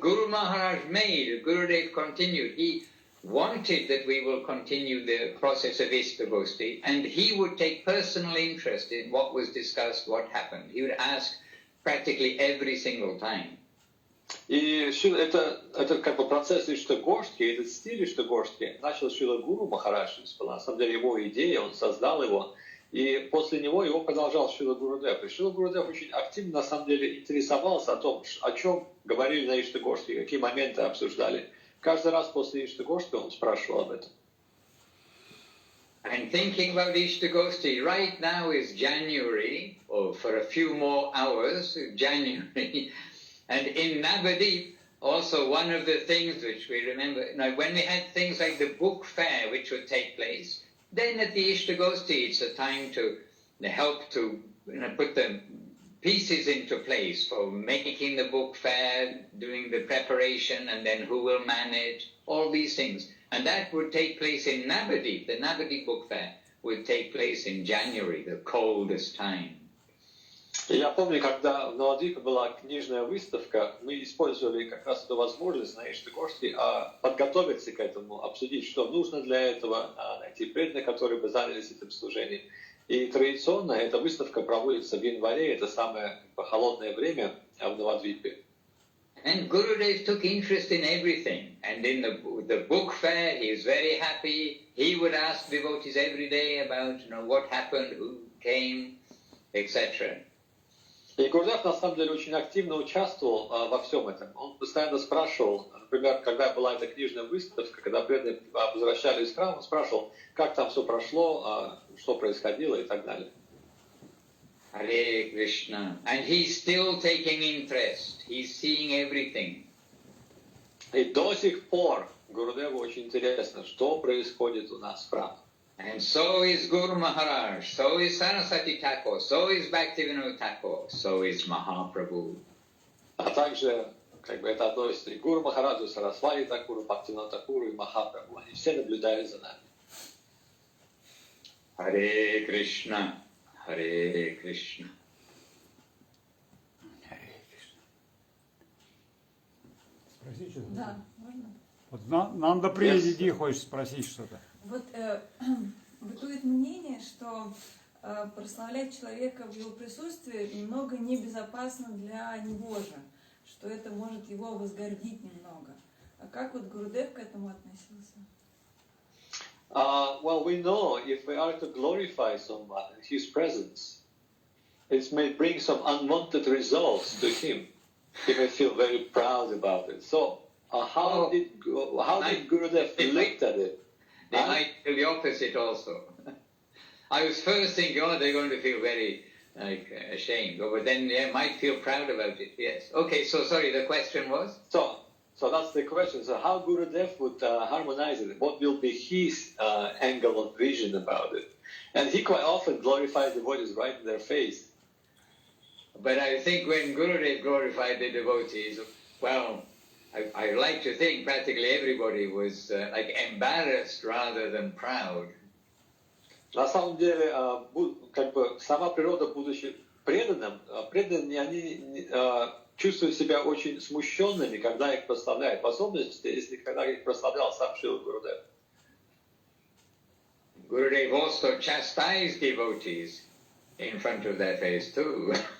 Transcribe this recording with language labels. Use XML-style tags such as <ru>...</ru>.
<en>Guru Maharaj made, Gurudev continued. He wanted that we will continue the process of Ishtagosti, and he would take personal interest in what was discussed, what happened. He would ask practically every single time.</en> <ru>И это процесс Иштагоштхи, этот стиль Иштагоштхи начал Шрила Гуру Махарадж, на самом деле его идея, он создал его, И после него его продолжал Шрила Гурудев. И Шрила Гурудев очень активно, на самом деле, интересовался о чем говорили на Иштагошке, какие моменты обсуждали. Каждый раз после Иштагошки он спрашивал об этом.</ru> <en>And thinking about Ishtagosti, right now is January, or for a few more hours, January. And in Navadip, also one of the things which we remember, now when we had things like the book fair which would take place, then at the Ishtagosti it's a time to help to put the pieces into place for making the book fair, doing the preparation, and then who will manage, all these things. And that would take place in Navadip. The Navadip book fair would take place in January, the coldest time.</en> <ru>Я помню, когда в Навадвипе была книжная выставка, мы использовали как раз эту возможность на Иштагошке подготовиться к этому, обсудить, что нужно для этого, найти преданных, которые бы занялись этим служением. И традиционно эта выставка проводится в январе, это самое холодное время в Навадвипе.</ru> <en>And Gurudev took interest in everything. And in the book fair, he was very happy. He would ask devotees every day about, what happened, who came, etc.</en> <ru>И Гурудев, на самом деле, очень активно участвовал во всем этом. Он постоянно спрашивал, например, когда была эта книжная выставка, когда преданные возвращались в храм, он спрашивал, как там все прошло, что происходило и так далее.</ru> <en>Hare Krishna. And he's still taking interest. He's seeing everything.</en> <ru>И до сих пор Гурудеву очень интересно, что происходит у нас в храме.</ru> <en>And so is Guru Maharaj, so is Saraswati Thakur, so is Bhaktivinoda Thakur, so is Mahaprabhu.</en> <ru>А также, это относится и к Гуру Махараджу, Сарасвати Такуру, Бхактивинода Такуру и Махапрабху. Они все наблюдают за нами.</ru> <en>Hare Krishna. Hare Krishna.</en> <ru>Спроси что-то. Да, можно? Вот Нанда Приди хочет спросить что-то. Вот бытует мнение, что прославлять человека в его присутствии немного небезопасно для него же, что это может его возгордить немного. А как вот Гурудев к этому относился?</ru> <en>Well, we know if we are to glorify someone in his presence, it may bring some unwanted results to him. He may feel very proud about it. So, how did Gurudev look at it? They might feel the opposite also. I was first thinking, they're going to feel very ashamed, but then they might feel proud about it. Yes. Okay. So sorry. The question was. So that's the question. So how Gurudev would harmonize it? What will be his angle of vision about it? And he quite often glorifies the devotees right in their face. But I think when Gurudev glorified the devotees, well, I like to think practically everybody was embarrassed rather than proud.</en> <ru>На самом деле, сама природа, будучи преданным, преданные, они чувствуют себя очень смущенными, когда их прославляют. В особенности, если когда их прославлял сам Шрила Гурудев.</ru> <en>Gurudev also chastised devotees in front of their face too.</en>